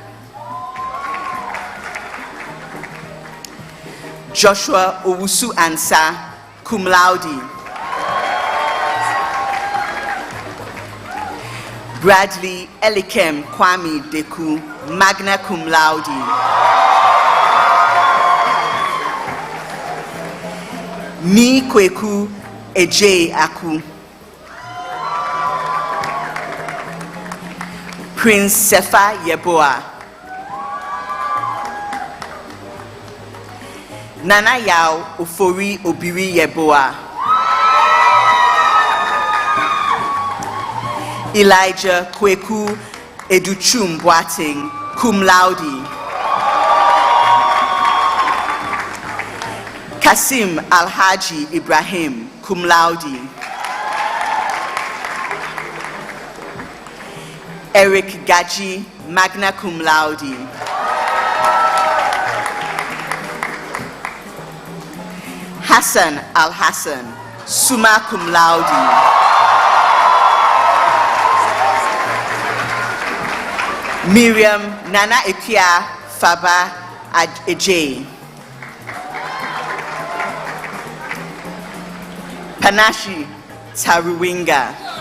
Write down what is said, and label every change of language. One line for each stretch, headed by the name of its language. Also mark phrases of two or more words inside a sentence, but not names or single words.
English: Joshua Owusu Ansa,
Latin: cum laude.
English: Bradley Elikem Kwame Deku,
Latin: magna cum laude.
English: Ni Kweku Eje Aku. Prince Sefa Yeboah. Nana Yao Ofori Obiri Yeboah. Elijah Kweku Educhum Boateng,
Latin: cum laude.
English: Kasim Alhaji Ibrahim,
Latin: cum laude.
English: Eric Gaji,
Latin: magna cum laude.
English: Hassan Al-Hassan,
Latin: summa cum laude.
English: Miriam Nana Ekia Faba Ejay. Panashi Taruwinga.